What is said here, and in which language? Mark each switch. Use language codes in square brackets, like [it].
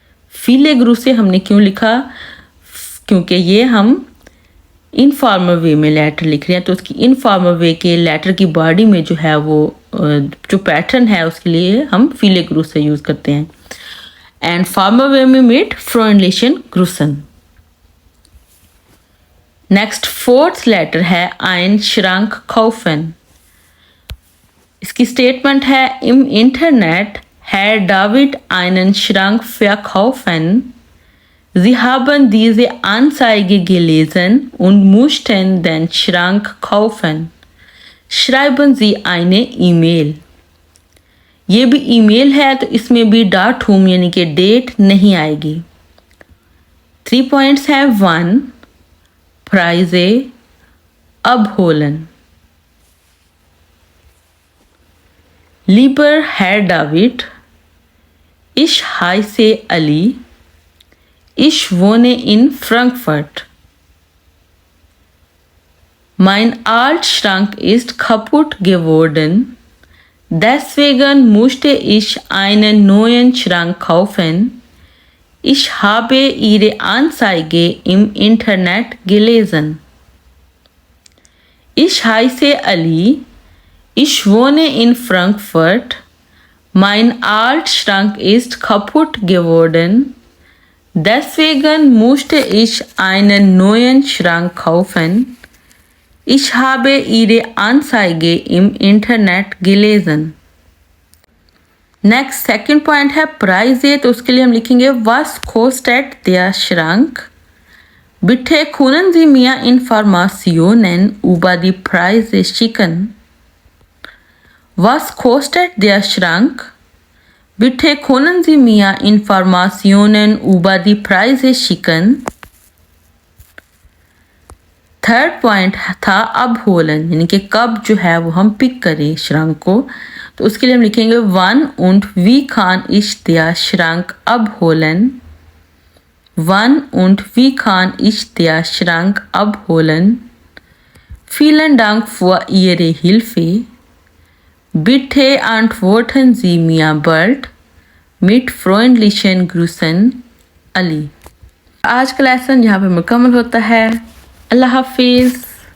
[de] Viele Grüße [hi] हमने क्यों लिखा? क्योंकि ये हम इनफॉर्मल वे में लेटर लिख रहे हैं, तो उसकी इनफॉर्मल वे के लेटर की बॉडी में जो है वो जो पैटर्न है उसके लिए हम [de] फीले ग्रूस [hi] से यूज़ करते हैं। एंड फॉर्मल वे में [de] मिट फ्रोइंडलिशन ग्रूसन। [hi] नेक्स्ट फोर्थ लेटर है [de] ein Schrank kaufen। इसकी स्टेटमेंट है im Internet Herr David einen Schrank verkaufen. Sie haben diese Anzeige gelesen und mussten den Schrank kaufen. Schreiben Sie eine E-Mail. [hi] ये भी email है तो इसमें भी डॉट होम यानी कि डेट नहीं आएगी। 3 पॉइंट्स हैं। [de] 1 प्राइजे abholen. Lieber Herr David, ich heiße Ali. Ich wohne in Frankfurt. Mein Altschrank ist kaputt geworden. Deswegen musste ich einen neuen Schrank kaufen. Ich habe Ihre Anzeige im Internet gelesen. Ich heiße Ali. Ich wohne in Frankfurt. Mein Altschrank ist kaputt geworden. Deswegen musste ich einen neuen Schrank kaufen. Ich habe Ihre Anzeige im Internet gelesen. [en] Next, second point [hi] है प्राइजे, तो उसके लिए हम लिखेंगे [de] Was kostet der Schrank? Bitte können Sie mir Informationen über die Preise schicken? Was kostet der Schrank? Bitte können Sie mir Informationen über die Preise schicken? [hi] Third point था abholen, यानी कि कब जो है वो हम पिक करें श्रंक को, तो उसके लिए हम लिखेंगे [de] Wann und wie kann ich der Schrank abholen? Wann und wie kann ich der Schrank abholen? Vielen Dank für Ihre Hilfe. Bitte antworten Sie mir bald. Mit freundlichen Grüßen, [hi] Ali. आज का lesson यहाँ पे मुकम्मल होता है। अल्लाह हाफिज़।